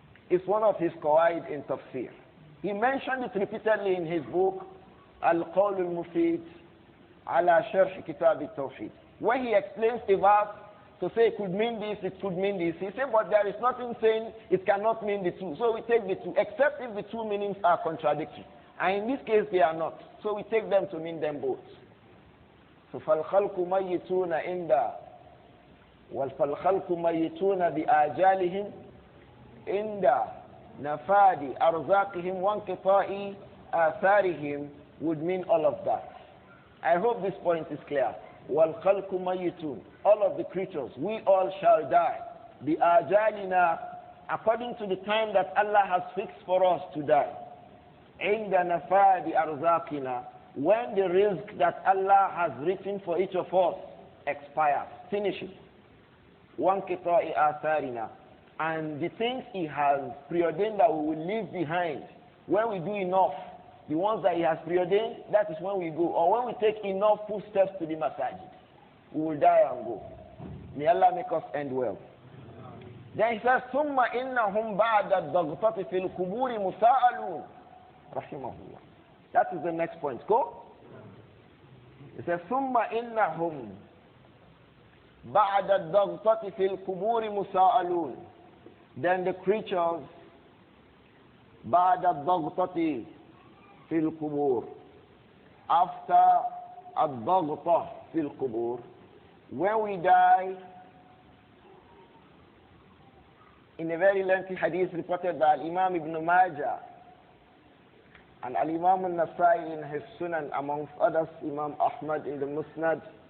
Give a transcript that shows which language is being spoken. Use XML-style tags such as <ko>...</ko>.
<en>It's one of his qawaid in tafsir. He mentioned it repeatedly in his book, Al-Qawl al-Mufid ala Sharh Kitab al-Tawheed. When he explains a verse, to say it could mean this, it could mean this. He said, but there is nothing saying it cannot mean the two. So we take the two, except if the two meanings are contradictory. And in this case, they are not. So we take them to mean them both.</en> <ar>So فَالْخَلْقُ مَيِّتُونَ إِنْدَ وَالْخَلْقُ مَيِّتُونَ بِآجَالِهِمْ إِنْدَ نَفَادِ أَرْزَاقِهِمْ وَانْقِطَاءِ آثَارِهِمْ would mean all of that.</ar> <en>I hope this point is clear.</en> <ar>وَالْخَلْقُ مَيِّتُونَ,</ar> <en>all of the creatures, we all shall die.</en> <ar>بِآجَالِنَا,</ar> <en>according to the time that Allah has fixed for us to die.</en> <ar>عِنْدَ نَفَادِ أَرْزَاقِنَا,</ar> <en>when the rizq that Allah has written for each of us expires, finishes.</en> <ar>وَانْقِطَاءِ آثَارِنَا,</ar> <en>and the things He has preordained that we will leave behind, when we do enough, the ones that He has preordained, that is when we go. Or when we take enough footsteps to the masajid, we will die and go. May Allah make us end well. Then He says,</en> <ar>ثُمَّ إِنَّهُمْ بَعْدَ الضَّغْطَةِ فِي الْقُبُورِ مُسَاءَلُونَ رحمهullah.</ar> <en>That is the next point. Go. It says,</en> <ar>ثُمَّ إِنَّهُمْ بَعْدَ الضَّغْطَةِ فِي الْقُبُورِ مُسَاءَلُونَ.</ar> <en>Then the creatures,</en> <ar>بَعْدَ الضَّغْطَةِ في القبور,</ar> <en>after</en> <ar>الضغطة في القبور,</ar> <en>when we die, in a very lengthy hadith reported by Imam Ibn Majah and Imam Al-Nasai in his Sunan, amongst others Imam Ahmad in the Musnad,</en>